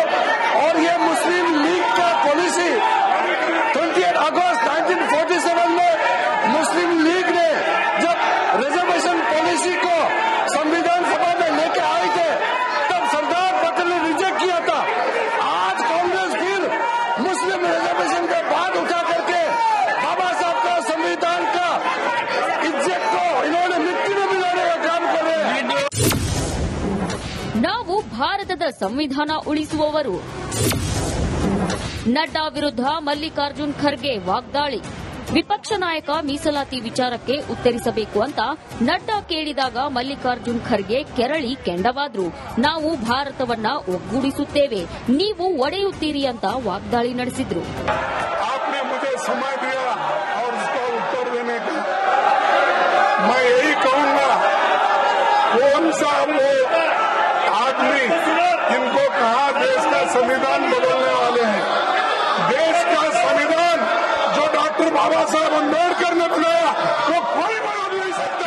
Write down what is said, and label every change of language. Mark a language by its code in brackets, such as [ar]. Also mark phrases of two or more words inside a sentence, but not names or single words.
[hi] और ये मुस्लिम लीग का पॉलिसी 28 अगस्त 1947 में मुस्लिम लीग ने जब [en] reservation policy [hi] को संविधान सभा में लेके आए थे, तब सरदार पटेल ने रिजेक्ट किया था. आज कांग्रेस फिर [en] Muslim reservation [hi] के बाद उठा करके बाबा साहब का संविधान का इज्जत को इन्होंने मिट्टी में मिलाने का काम कर रहे हैं. [kn] ನಾವು ಭಾರತದ ಸಂವಿಧಾನ ಉಳಿಸುವವರು. ನಡ್ಡಾ ವಿರುದ್ಧ ಮಲ್ಲಿಕಾರ್ಜುನ್ ಖರ್ಗೆ ವಾಗ್ದಾಳಿ. ವಿಪಕ್ಷ ನಾಯಕ ಮೀಸಲಾತಿ ವಿಚಾರಕ್ಕೆ ಉತ್ತರಿಸಬೇಕು ಅಂತ ನಡ್ಡಾ ಕೇಳಿದಾಗ ಮಲ್ಲಿಕಾರ್ಜುನ್ ಖರ್ಗೆ ಕೆರಳಿ ಕೆಂಡವಾದ್ರು. ನಾವು ಭಾರತವನ್ನ ಒಗ್ಗೂಡಿಸುತ್ತೇವೆ, ನೀವು ಒಡೆಯುತ್ತೀರಿ ಅಂತ ವಾಗ್ದಾಳಿ ನಡೆಸಿದ್ರು. [hi] आपने मुझे समय दिया और उसका उत्तर देने का, मैं यही कहूंगा, कौन सा वो आदमी जिनको कहा देश का संविधान बदलने वाले हैं. देश का संविधान जो डॉक्टर बाबा साहब अम्बेडकर ने बनाया वो कोई बना नहीं सकता।